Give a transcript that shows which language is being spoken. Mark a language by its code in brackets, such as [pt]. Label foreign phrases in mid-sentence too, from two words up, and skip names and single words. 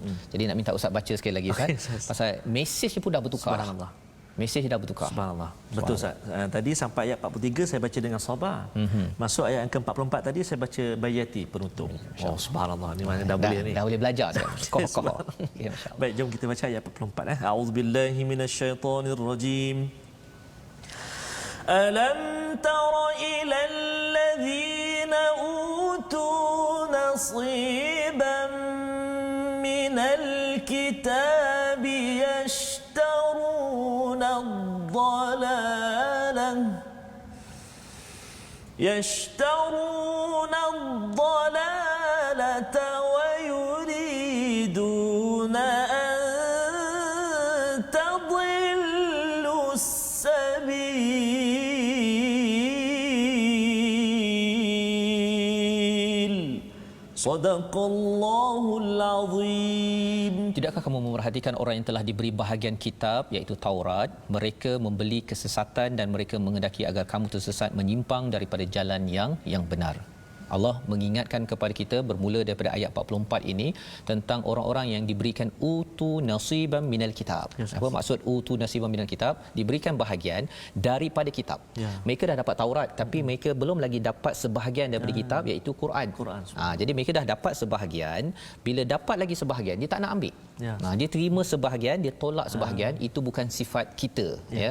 [ms] Jadi nak minta Ustaz baca sekali lagi, Ustaz. Pasal mesejnya pun dah bertukar. Subhanallah. Mesej dah bertukar. Subhanallah. Betul, Ustaz. Tadi sampai ayat 43 saya baca dengan sabar. Masuk ayat yang ke-44 tadi saya baca bayati penutup. Oh, subhanallah. Ni mana dah boleh ni. Dah boleh belajar dah. Ya, masya-Allah. Baik, jom kita baca ayat 44. [ar] أعوذ بالله من الشيطان الرجيم. ألم تر إلى الذين أوتوا نصيبا من الكتاب يشترون الضلالة ويريدون أن تضلوا السبيل صدق الله العظيم. [ms] Tidakkah kamu memerhatikan orang yang telah diberi bahagian kitab, iaitu Taurat, mereka membeli kesesatan dan mereka menghendaki agar kamu tersesat menyimpang daripada jalan yang benar. Allah mengingatkan kepada kita bermula daripada ayat 44 ini tentang orang-orang yang diberikan [ar] أوتوا نصيبا من الكتاب. [ms] Apa maksud [ar] أوتوا نصيبا من الكتاب? [ms] Diberikan bahagian daripada kitab. Mereka dah dapat Taurat, tapi mereka belum lagi dapat sebahagian daripada kitab, iaitu Quran. Jadi mereka dah dapat sebahagian, bila dapat lagi sebahagian dia tak nak ambil. Dia terima sebahagian, dia tolak sebahagian. Itu bukan sifat kita, ya.